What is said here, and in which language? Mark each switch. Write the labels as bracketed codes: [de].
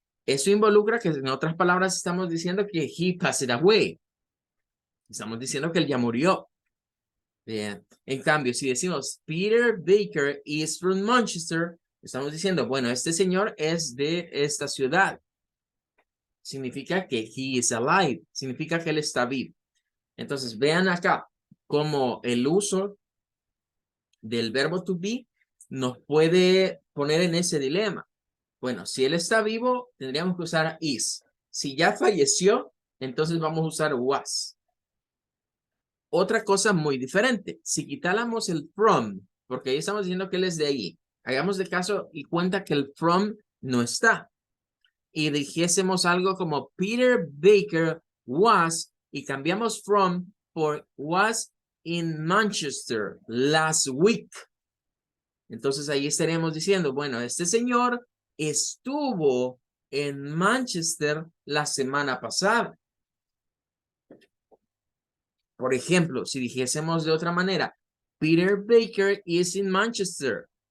[es] Eso involucra que, en otras palabras, estamos diciendo que [en] he passed away. [es] Estamos diciendo que él ya murió. Bien. En cambio, si decimos [en] Peter Baker is from Manchester, [es] estamos diciendo, bueno, este señor es de esta ciudad. Significa que [en] he is alive. [es] Significa que él está vivo. Entonces, vean acá cómo el uso del verbo to be nos puede poner en ese dilema. Bueno, si él está vivo, tendríamos que usar is. Si ya falleció, entonces vamos a usar was. Otra cosa muy diferente. Si quitáramos el from, porque ahí estamos diciendo que él es de ahí. Hagamos de caso y cuenta que el from no está. Y dijésemos algo como Peter Baker was y cambiamos from por [en] was in Manchester last week. [es] Entonces ahí estaríamos diciendo, bueno, este señor estuvo en Manchester la semana pasada. Por ejemplo, si dijésemos de otra manera, [en] Peter Baker is in Manchester.